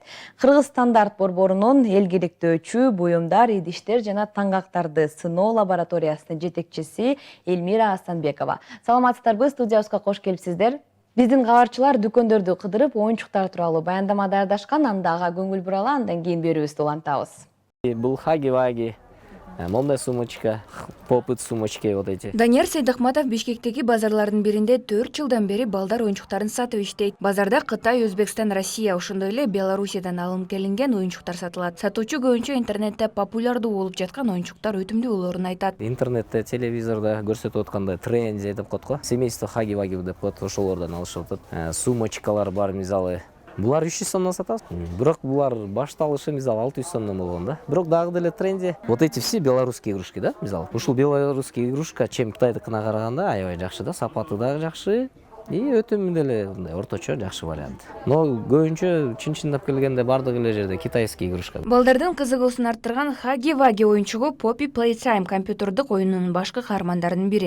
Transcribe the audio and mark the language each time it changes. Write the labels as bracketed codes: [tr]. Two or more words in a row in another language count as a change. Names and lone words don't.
[ky] Кыргыз стандарт борборунун эл керектөөчү буюмдар, идиштер жана таңгактарды сыноо лабораториясынын жетекчиси Эльмира Асанбекова. Саламатсыздарбы? Студиябызга кош келипсиздер. Биздин кабарчылар дүкөндөрдү кыдырып, оюнчуктар тууралуу баяндама даярдашкан, анда ага көңүл буралы, андан кийин берүүбүздү улантабыз. Бул хаги-ваги, мондай [ru] сумочка, попыт сумочки вот эти. [ky] Данияр Сайдахматов Бишкектеги базарлардын биринде 4 жылдан бери балдар оюнчуктарын сатып иштейт. Базарда Кытай, Өзбекстан, Россия, ошондой эле Белоруссиядан алынып келинген оюнчуктар сатылат. Сатуучу көбүнчө интернетте популярдуу болуп жаткан оюнчуктар өтүмдүү болоорун айтат. Интернетте, телевизордо көрсөтүп аткандай тренди деп коет го. Семейство хаги-ваги деп коет, ошолордон алышып атат. Сумочкалар бар, мисалы. Булар 300 сомдон сатабыз. Бирок булар башталышы мисалы 600 сомдон болгон да. Бирок дагы деле тренди. [ru] Вот эти все белорусские игрушки, [ky] да, мисалы. Ушул [ru] белорусский игрушка [ky] чем Кытайдыкына караганда аябай жакшы да, сапаты дагы жакшы. И өтүмү деле мындай орточо жакшы вариант. Но көбүнчө чын-чындап келгенде бардык эле жерде [ru] китайский игрушка. [ky] Балдардын кызыгуусун арттырган хаги-ваги оюнчугу Poppy Playtime компьютердик оюнунун башкы каармандарынын бири.